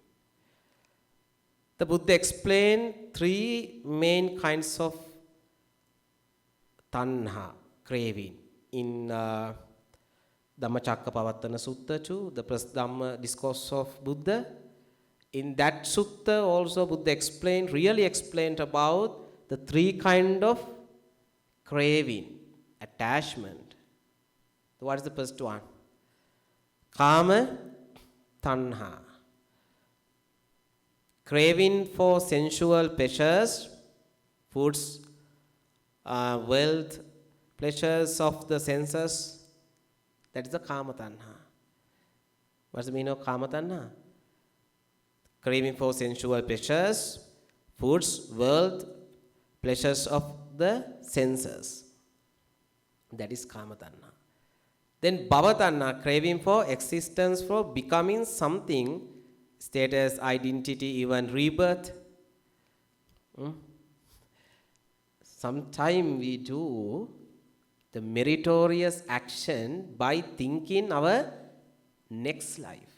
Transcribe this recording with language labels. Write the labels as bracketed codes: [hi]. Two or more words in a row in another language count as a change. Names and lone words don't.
[en] The Buddha explained three main kinds of tanha, craving, in Dhammacakkappavattana Sutta too, the first Dhamma discourse of Buddha. In that sutta also Buddha really explained about the three kind of craving, attachment. What is the first one? [pi] Kama tanha. [en] Craving for sensual pleasures, foods, wealth, pleasures of the senses. That is the [pi] kama tanha. [en] What's the meaning of [pi] kama tanha? [en] Craving for sensual pleasures, foods, wealth, pleasures of the senses. That is [pi] kama tanha. [en] Then [pi] bhava tanha, [en] craving for existence, for becoming something, status, identity, even rebirth. Sometimes we do the meritorious action by thinking our next life.